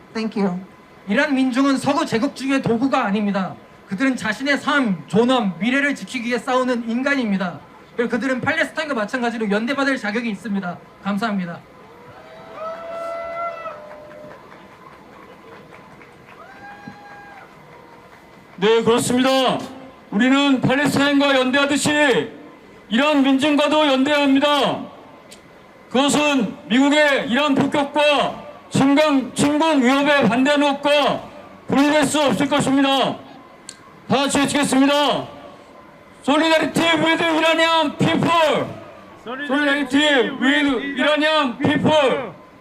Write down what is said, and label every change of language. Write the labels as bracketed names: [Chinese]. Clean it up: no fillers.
[English] Thank you. [Korean] 이란 민중은 서구 제국주의의 도구가 아닙니다. 그들은 자신의 삶, 존엄, 미래를 지키기 위해 싸우는 인간입니다. 그리고 그들은 팔레스타인과 마찬가지로 연대받을 자격이 있습니다. 감사합니다. 네, 그렇습니다. 우리는 팔레스타인과 연대하듯이 이란 민중과도 연대해야 합니다. 그것은 미국의 이란 폭격과 침공 위협에 반대하는 것과 분리될 수 없을 것입니다. 다 같이 외치겠습니다. [English] Solidarity with Iranian people! Solidarity with Iranian people!